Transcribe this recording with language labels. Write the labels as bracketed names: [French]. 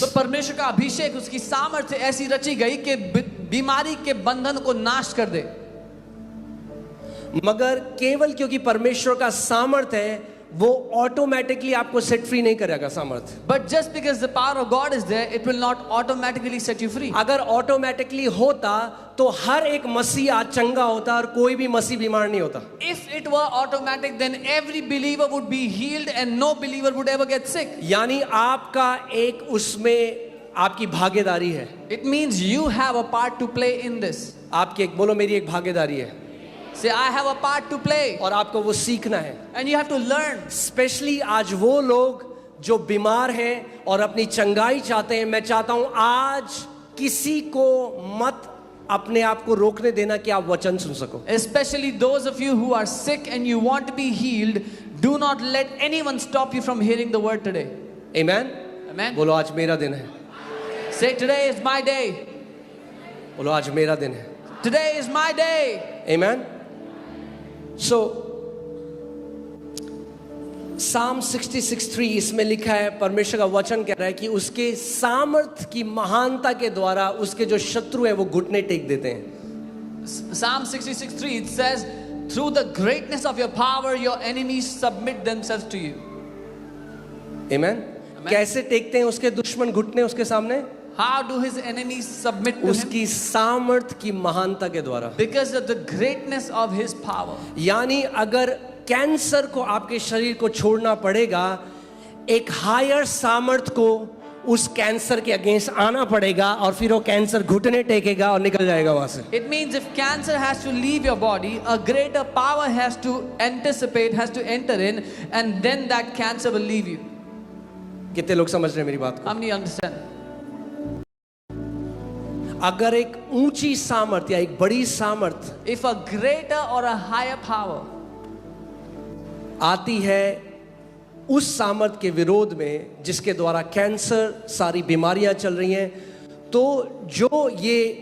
[Hindi] तो परमेश्वर का अभिषेक, उसकी सामर्थ्य ऐसी रची गई कि बीमारी के बंधन को नाश कर दे। मगर केवल क्योंकि परमेश्वर का सामर्थ्य है, वो ऑटोमेटिकली आपको सेट फ्री नहीं करेगा सामर्थ्य। [English] But just because the power of God is there, it will not automatically set you free. [Hindi] अगर ऑटोमेटिकली होता तो हर एक मसीह आज चंगा होता और कोई भी मसीह बीमार नहीं होता। [English] If it were automatic, then every believer would be healed and no believer would ever get sick. [Hindi] यानी आपका एक उसमें आपकी भागीदारी है। [English] It means you have a part to play in this. [Hindi] आपकी एक, बोलो मेरी एक भागीदारी है। [English] Say, I have a part to play. [Hindi] और आपको वो सीखना है। [English] And you have to learn. [Hindi] Specially आज वो लोग जो बीमार हैं और अपनी चंगाई चाहते हैं, मैं चाहता हूं आज किसी को मत अपने आप को रोकने देना कि आप वचन सुन सको। [English] Especially those of you who are sick and you want to be healed, do not let anyone stop you from hearing the word today. Amen. Amen. [Hindi] बोलो आज मेरा दिन है। [English] Say, today is my day. [Hindi] बोलो आज मेरा दिन है। [English] Today is my day. Amen. [Hindi] So Psalm 66:3 इसमें लिखा है, परमेश्वर का वचन कह रहा है कि उसके सामर्थ की महानता के द्वारा उसके जो शत्रु है वो घुटने टेक देते हैं। [English] Psalm 66:3, it says, through the greatness of your power, your enemies submit themselves to you. Amen. [Hindi] कैसे टेकते हैं उसके दुश्मन घुटने उसके सामने? [English] How do his enemies submit to him? [Hindi] उसकी सामर्थ की महानता के द्वारा। [English] Because of the greatness of his power. [Hindi] यानी अगर कैंसर को आपके शरीर को छोड़ना पड़ेगा, एक हायर सामर्थ को उस कैंसर के अगेंस्ट आना पड़ेगा और फिर वो कैंसर घुटने टेकेगा और निकल जाएगा वहां से। [English] It means if cancer has to leave your body, a greater power has to anticipate, has to enter in, and then that cancer will leave you. [Hindi] कितने लोग समझ रहे हैं मेरी बात को? [English] How many understand? [Hindi] अगर एक ऊंची सामर्थ या एक बड़ी सामर्थ [English] If a greater or a higher power [Hindi] आती है उस सामर्थ के विरोध में जिसके द्वारा कैंसर, सारी बीमारियां चल रही हैं, तो जो ये